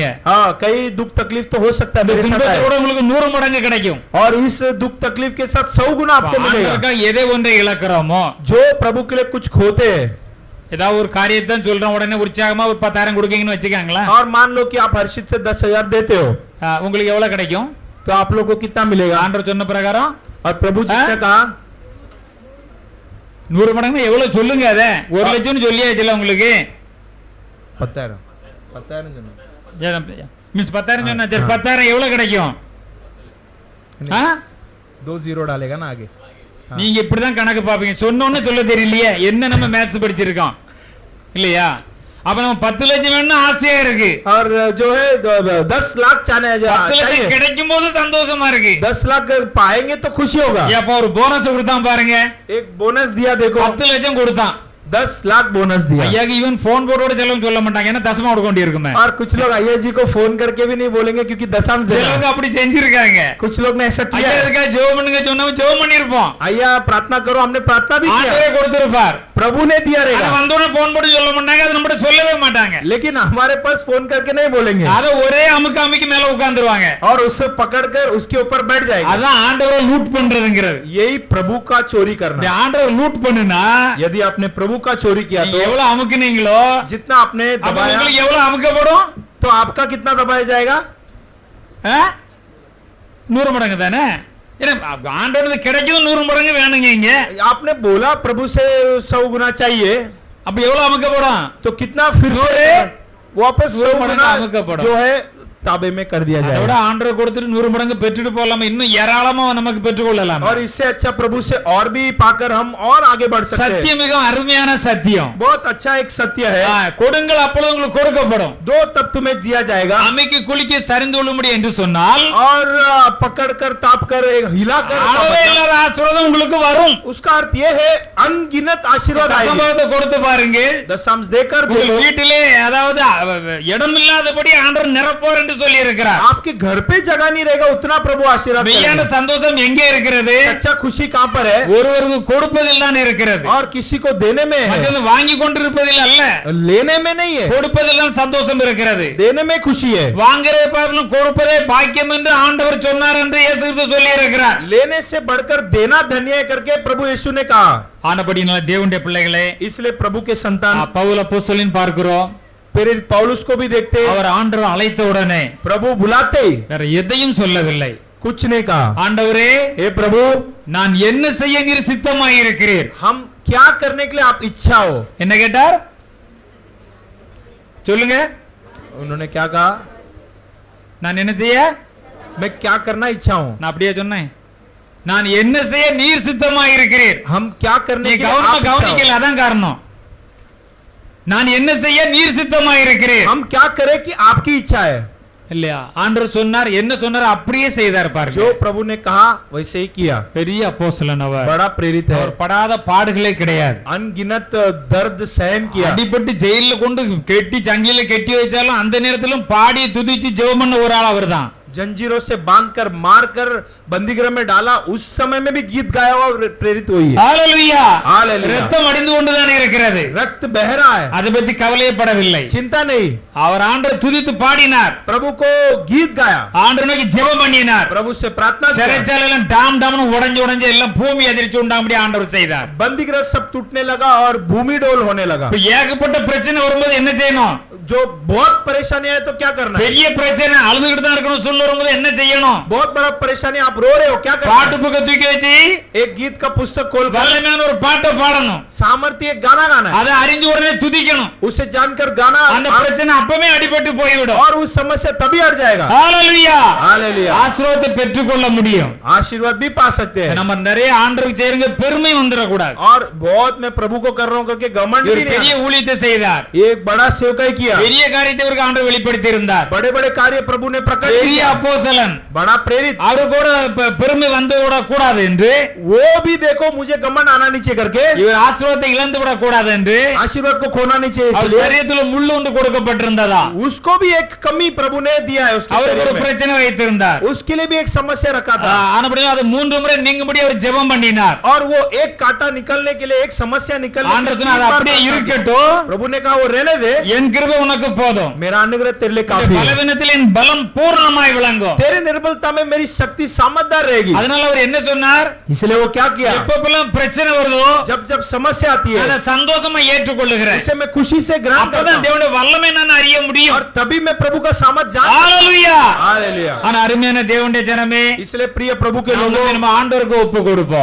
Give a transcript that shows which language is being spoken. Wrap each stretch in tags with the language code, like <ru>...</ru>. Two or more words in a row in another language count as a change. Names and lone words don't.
<hi>हाँ, कई दुख तकलीफ तो हो सकता है मेरे साथ</hi> <ta>துன்பத்தை</ta> <hi>आए.</hi> <ta>கூட உங்களுக்கு 100 மடங்கு கிடைக்கும்.</ta> <hi>और इस दुख तकलीफ के साथ 100 गुना आपको मिलेगा.</hi> <ta>ஆண்டவருக்காக எதை ஒன்றை இழக்கிறோமோ,</ta> <hi>जो प्रभु के लिए कुछ खोते हैं,</hi> <ta>ஏதாவது ஒரு காரியத்தை சொல்றோம் உடனே உற்சாகமா ஒரு 10,000 கொடுக்கீங்கன்னு வச்சுக்காங்களா,</ta> <hi>और मान लो कि आप हर्षित से 10,000 देते हो,</hi> <ta>உங்களுக்கு எவ்வளவு கிடைக்கும்?</ta> <hi>तो आप लोग को कितना मिलेगा?</hi> <ta>ஆண்டவர் சொன்ன பிரகாரம்</ta> <hi>और प्रभु जी ने कहा</hi> <ta>100 மடங்கு எவ்வளவு சொல்லுங்க, அத 1 லட்சம்னு சொல்லியாச்சுல உங்களுக்கு. 10,000 மிஸ் 10,000 சொன்னா சரி, 10,000 எவ்வளவு கிடைக்கும்? ஆ?</ta> <hi>2 जीरो डालेगा ना आगे.</hi> <ta>நீங்க இப்படிதான் கணக்கு பாப்பீங்க, சொன்னோன்னு சொல்ல தெரியலையே, என்ன நம்ம மேத்ஸ் படிச்சிருக்கோம் இல்லையா? அப்ப நம்ம 10 லட்சம் வேணும்னு ஆசையா இருக்கு,</ta> <hi>और जो है 10 लाख</hi> <ta>10 லட்சம்</ta> <hi>चाहिए.</hi> <ta>கிடைக்கும் போது சந்தோஷமா இருக்கு.</ta> <hi>10 लाख पाएंगे तो खुशी होगा.</hi> <ta>அப்ப ஒரு போனஸ் கொடுத்தான் பாருங்க,</ta> <hi>एक बोनस दिया देखो,</hi> <ta>10 லட்சம் கொடுத்தான்.</ta> <hi>10 लाख बोनस दिया।</hi> <ta>ஐயாக்கு ஈவன் போன் போட்டோட செலவு சொல்ல மாட்டாங்க, ஏன்னா தசமா கொடுக்க வேண்டியிருக்குமே.</ta> <hi>और कुछ लोग अय्या जी को फोन करके भी नहीं बोलेंगे क्योंकि दशमांश देना</hi> <ta>சிலவங்க</ta> <hi>है।</hi> <ta>அப்படி செஞ்சிருக்காங்க.</ta> <hi>कुछ लोग ने ऐसा किया</hi> <ta>ஐயா</ta> <hi>है।</hi> <ta>இதுக்காக ஜெபம் பண்ணுங்க சொன்னவங்க ஜெபம் பண்ணிருப்போம்.</ta> <hi>अय्या प्रार्थना करो, हमने प्रार्थना भी किया,</hi> <ta>ஆண்டவரே கொடுத்திருப்பார்.</ta> <hi>प्रभु ने दिया</hi> <ta>ஆனா</ta> <hi>रहेगा,</hi> <ta>வந்தோடனே போன் போட்டு சொல்ல மாட்டாங்க, அது நம்மகிட்ட சொல்லவே மாட்டாங்க.</ta> <hi>लेकिन हमारे पास फोन करके नहीं बोलेंगे</hi> <ta>அத ஒரே அமுக்கு அமுக்கி மேல உட்கார்ந்துருவாங்க.</ta> <hi>और उससे पकड़कर उसके ऊपर बैठ जाएगा।</hi> <ta>அதான் ஆண்டவரை லூட் பண்றதுங்கிறது.</ta> <hi>यही प्रभु का चोरी</hi> <ta>இந்த</ta> <hi>करना।</hi> <ta>ஆண்டவரை லூட் பண்ணுனா</ta> <hi>यदि आपने प्रभु का चोरी किया</hi> <ta>நீங்க</ta> <hi>तो</hi> <ta>எவ்வளவு அமுக்குனீங்களோ</ta> <hi>जितना आपने</hi> <ta>அப்ப</ta> <hi>दबाया</hi> <ta>உங்களுக்கு எவ்வளவு அமுக்கப்படும்?</ta> <hi>तो आपका कितना दबाया जाएगा?</hi> <ta>100 மடங்கு தானே. ஏன்னா ஆண்டவருக்கு கிடைக்கிறது 100 மடங்கு வேணுங்க இங்க.</ta> <hi>आपने बोला प्रभु से 100 गुना चाहिए,</hi> <ta>அப்ப எவ்வளவு அமுக்கப்படும்?</ta> <hi>तो कितना फिर से नूरे वापस 100</hi> <ta>मडंगा</ta> <hi>गुना अमुक पड़ा। जो है ताबे में कर दिया</hi> <ta>அதோட</ta> <hi>जाएगा।</hi> <ta>ஆண்டவர் கொடுத்துட்டு 100 மடங்கு பெற்றுட்டு போலாமா, இன்னும் ஏராளமா நமக்கு பெற்றுக்கொள்ளலாம்.</ta> <hi>और इससे अच्छा प्रभु से और भी पाकर हम और आगे बढ़ सकते हैं।</hi> <ta>சத்தியம் மிக அருமையான சத்தியம்.</ta> <hi>बहुत अच्छा एक सत्य है।</hi> <ta>கொடுங்கள் அப்பொழுது உங்களுக்கு கொடுக்கப்படும்.</ta> <hi>दो तब तुम्हें दिया जाएगा,</hi> <ta>அமைக்கு குளிக்க சரிந்து கொள்ளும்படி என்று சொன்னால்</ta> <hi>और पकड़कर तापकर हिलाकर</hi> <ta>அளவே இல்லாத ஆசீர்வாதம் உங்களுக்கு வரும்.</ta> <hi>उसका अर्थ ये है अनगिनत आशीर्वाद आएगा।</hi> <ta>தசமபாகத்தை கொடுத்து பாருங்க.</ta> <hi>दशमांश देकर</hi> <ta>உங்கள்</ta> <hi>देखो,</hi> <ta>வீட்டிலே அதாவது இடமில்லாதபடி ஆண்டவர் நிரப்புவார் என்று சொல்லி இருக்கிறார்.</ta> <hi>आपके घर पे जगह नहीं रहेगा, उतना प्रभु आशीर्वाद</hi> <ta>மெய்யான</ta> <hi>करेगा।</hi> <ta>சந்தோஷம் எங்கே இருக்கிறது?</ta> <hi>सच्चा खुशी कहाँ पर है?</hi> <ta>ஒருவருக்கு கொடுப்பதில் தான் இருக்கிறது.</ta> <hi>और किसी को देने में है,</hi> <ta>மற்றது வாங்கி கொண்டிருப்பதில் அல்ல,</ta> <hi>लेने में नहीं है।</hi> <ta>கொடுப்பதில் தான் சந்தோஷம் இருக்கிறது.</ta> <hi>देने में खुशी है,</hi> <ta>வாங்குறதை பார்க்கணும் கொடுப்பதே பாக்கியம் என்று ஆண்டவர் சொன்னார் என்று இயேசு கிறிஸ்து சொல்லி இருக்கிறார்.</ta> <hi>लेने से बढ़कर देना धन्य है करके प्रभु यीशु ने कहा।</hi> <ta>ஆனபடியால் தேவனுடைய பிள்ளைகளே,</ta> <hi>इसलिए प्रभु के संतान</hi> <ta>பவுல் அப்போஸ்தலன் பார்க்கிறோம்.</ta> <hi>प्रेरित पौलुस को भी देखते,</hi> <ta>அவர் ஆண்டவர் அழைத்த உடனே</ta> <hi>प्रभु बुलाते ही</hi> <ta>வேற எதையும் சொல்லவில்லை.</ta> <hi>कुछ नहीं कहा,</hi> <ta>ஆண்டவரே</ta> <hi>हे प्रभु</hi> <ta>நான் என்ன செய்ய நீர் சித்தமாய் இருக்கிறீர்.</ta> <hi>हम क्या करने के लिए आप इच्छा हो।</hi> <ta>என்ன கேட்டார் சொல்லுங்க.</ta> <hi>उन्होंने क्या कहा?</hi> <ta>நான் என்ன செய்ய?</ta> <hi>मैं क्या करना इच्छा हूं।</hi> <ta>நான் அப்படியே சொன்னேன். நான் என்ன செய்ய நீர் சித்தமாய் இருக்கிறீர்.</ta> <hi>हम क्या करने</hi> <ta>நீ</ta> <hi>के लिए आप इच्छा</hi> <ta>கவனிக்கல,</ta> <hi>हो।</hi> <ta>அதான் காரணம். நான் என்ன செய்ய நீர் சித்தமாய் இருக்கிறீர்.</ta> <hi>हम क्या करें कि आपकी इच्छा है।</hi> <ta>இல்லையா? ஆண்டவர் சொன்னார், என்ன சொன்னார் அப்படியே செய்தார் பாருங்க.</ta> <hi>जो प्रभु ने कहा वैसे ही किया।</hi> <ta>பெரிய அப்போஸ்தலன் அவர்.</ta> <hi>बड़ा प्रेरित है,</hi> <ta>அவர் படாத பாடுகளே கிடையாது.</ta> <hi>अनगिनत दर्द सहन किया।</hi> <ta>அடிபட்டு ஜெயில கொண்டு கெட்டி சங்கில கெட்டி வச்சாலும் அந்த நேரத்திலும் பாடி துதிச்சு ஜெபம் பண்ண ஒரு ஆள் அவர்தான்.</ta> <hi>जंजीरों से बांधकर मारकर बंदीगृह में डाला, उस समय में भी गीत गाया हुआ प्रेरित हुई है।</hi> <ta>ஹalleluya.</ta> <hi>हालेलुया।</hi> <ta>ரத்தம் அடிந்து கொண்டுதான் இருக்கிறது.</ta> <hi>रक्त बह रहा है,</hi> <ta>அதை பத்தி கவலைப்படவில்லை.</ta> <hi>चिंता नहीं।</hi> <ta>அவர் ஆண்டவர் துதித்து பாடினார்.</ta> <hi>प्रभु को गीत गाया,</hi> <ta>ஆண்டவர் நோக்கி ஜெபம் பண்ணினார்.</ta> <hi>प्रभु से प्रार्थना किया।</hi> <ta>சிறைச்சாலையெல்லாம் டாம் டாம்னு உடைஞ்சு உடைஞ்சு எல்லாம் பூமி அதிர்ச்சி உண்டாம்படி ஆண்டவர் செய்தார்.</ta> <hi>बंदीगृह सब टूटने लगा और भूमि डोल होने लगा।</hi> <ta>இப்ப ஏகப்பட்ட பிரச்சனை வரும்போது என்ன செய்யணும்?</ta> <hi>जो बहुत परेशानी है तो क्या करना है?</hi> <ta>பெரிய பிரச்சனை அழுதுகிட்டு தான் இருக்கணும் சொல்ல வரும்போது என்ன செய்யணும்?</ta> <hi>बहुत बड़ा परेशानी, आप रो रहे हो, क्या करना</hi> <ta>பாட்டு</ta> <hi>है?</hi> <ta>புக்க தூக்கி வச்சு</ta> <hi>एक गीत का पुस्तक खोलकर</hi> <ta>வல்லமையான ஒரு பாட்டை பாடணும்.</ta> <hi>सामर्थ्य एक गाना गाना है,</hi> <ta>அதை அறிஞ்ச உடனே துதிக்கணும்.</ta> <hi>उसे जानकर गाना,</hi> <ta>அந்த பிரச்சனை அப்பவே அடிபட்டு போய்விடும்.</ta> <hi>और उस समस्या तभी हट जाएगा।</hi> <ta>ஹalleluya.</ta> <hi>हालेलुया।</hi> <ta>ஆசீர்வாதத்தை பெற்றுக்கொள்ள முடியும்.</ta> <hi>आशीर्वाद भी पा सकते हैं।</hi> <ta>நம்ம நிறைய ஆண்டவருக்கு செய்யுங்க, பெருமை வந்துடக்கூடாது.</ta> <hi>और बहुत मैं प्रभु को कर रहा हूं करके घमंड भी</hi> <ta>இவர்</ta> <hi>नहीं</hi> <ta>பெரிய</ta> <hi>आना।</hi> <ta>ஊழியத்தை செய்தார்.</ta> <hi>एक बड़ा सेवकाई किया,</hi> <ta>பெரிய காரியத்தை இவருக்கு ஆண்டவர் வெளிப்படுத்தி இருந்தார்.</ta> <hi>बड़े बड़े कार्य प्रभु ने प्रकट</hi> <ta>பெரிய</ta> <hi>किया,</hi> <ta>அப்போஸ்தலன்.</ta> <hi>बड़ा प्रेरित।</hi> <ta>அவரு கூட பெருமை வந்து விட கூடாது என்று,</ta> <hi>वो भी देखो मुझे घमंड आना नीचे करके,</hi> <ta>இவர் ஆசீர்வாதத்தை இழந்து விட கூடாது என்று</ta> <hi>आशीर्वाद को खोना नहीं चाहिए,</hi> <ta>அவர்</ta> <hi>इसलिए</hi> <ta>சரீரத்துல முள்ளு ஒன்று கொடுக்கப்பட்டிருந்ததா.</ta> <hi>उसको भी एक कमी प्रभु ने दिया है उसके</hi> <ta>அவருக்கு</ta> <hi>शरीर</hi> <ta>ஒரு</ta> <hi>में।</hi> <ta>பிரச்சனை வைத்திருந்தார்.</ta> <hi>उसके लिए भी एक समस्या रखा था,</hi> <ta>ஆனபடியால் அது 3 முறை நீங்கும்படி அவர் ஜெபம் பண்ணினார்.</ta> <hi>और वो एक कांटा निकलने के लिए, एक समस्या निकलने के</hi> <ta>ஆண்டவர்</ta> <hi>लिए</hi> <ta>சொன்னார்,</ta> <hi>3 बार</hi> <ta>அப்படியே</ta> <hi>प्रार्थना की।</hi> <ta>இருக்கட்டும்,</ta> <hi>प्रभु ने कहा वो रहने दे,</hi> <ta>என் கிருபை உனக்கு போதும்.</ta> <hi>मेरा अनुग्रह तेरे लिए</hi> <ta>இந்த</ta> <hi>काफी है।</hi> <ta>பலவீனத்தில் என் பலம் பூர்ணமாய் விளங்கும்.</ta> <hi>तेरे निर्बलता में मेरी शक्ति सामर्थ्य रहेगी।</hi> <ta>அதனால அவர் என்ன சொன்னார்?</ta> <hi>इसलिए वो क्या किया,</hi> <ta>எப்பப்பெல்லாம் பிரச்சனை வருதோ</ta> <hi>जब जब समस्या आती है</hi> <ta>அதை சந்தோஷமா ஏற்றுக்கொள்ளுகிறேன்.</ta> <hi>उसे मैं खुशी से ग्रहण करता</hi> <ta>அப்பதான்</ta> <hi>हूं,</hi> <ta>தேவனுடைய வல்லமை நான் அறிய முடியும்.</ta> <hi>और तभी मैं प्रभु का सामर्थ जान।</hi> <ta>ஹalleluya.</ta> <hi>हालेलुया।</hi> <ta>ஆனா அருமையான தேவனுடைய ஜனமே,</ta> <hi>इसलिए प्रिय प्रभु के</hi> <ta>நாம</ta> <hi>लोगों,</hi> <ta>நம்ம ஆண்டவருக்கு ஒப்பு கொடுப்போம்.</ta>